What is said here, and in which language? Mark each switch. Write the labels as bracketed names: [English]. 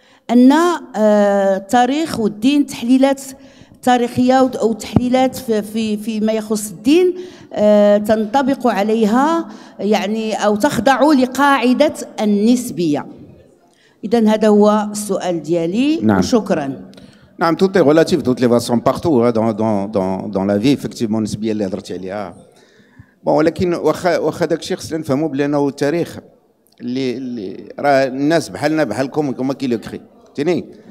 [Arabic] أن التاريخ والدين تحليلات تاريخية أو تحليلات فيما يخص الدين تنطبق عليها يعني أو تخضع لقاعدة النسبية. إذن هذا هو السؤال ديالي. نعم. وشكرا. نعم [French] tout est relatif de toutes les façons partout dans la vie effectivement [Arabic] النسبية اللي هضرتي عليها. بون ولكن واخا داك الشيء خصنا نفهموا بأنه التاريخ اللي راه الناس بحالنا بحالكم كما كي لو كري فهمتيني.